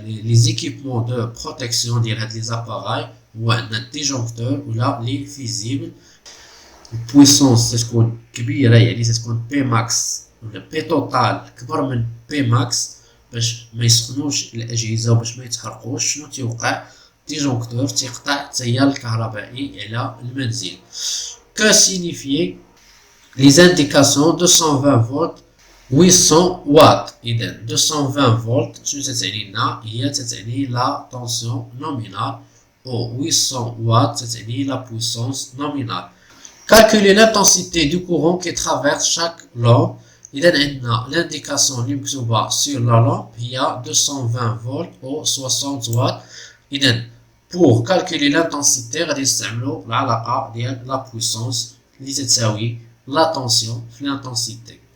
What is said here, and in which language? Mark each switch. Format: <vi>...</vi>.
<fr>Les équipements de protection</fr> <ar>ديال هاد</ar> <fr>les appareils</fr> <ar>هو عندنا</ar> <fr>disjoncteur ولا les fusibles.</fr> <ar>البويسونس تتكون كبيره يعني تتكون بي ماكس ولا بي توتال كبر من بي ماكس باش ما يسخنوش الاجهزه وباش ما يتحرقوش. شنو تيوقع؟ disjoncteur تيقطع التيار الكهربائي على المنزل.</ar> <fr>que signifie les indications 220 volts 800 watts.</fr> <ar>إذا 220 فولت شنو تتعني لنا؟ هي تتعني لا طونسيون نومينال و 800 watts تتعني لا بويسونس نومينال.</ar> <fr>Calculer l'intensité du courant qui traverse chaque lampe.</fr> <ar>إذا عندنا l'indication اللي مكتوبة</ar> <fr>sur la lampe</fr> <ar>هي 220 فولت و 60 watts. إذا</ar> <fr>pour calculer l'intensité</fr> <ar>غادي نستعملو العلاقة ديال لا بويسونس اللي تتساوي لا طونسيون في l'intensité.</ar>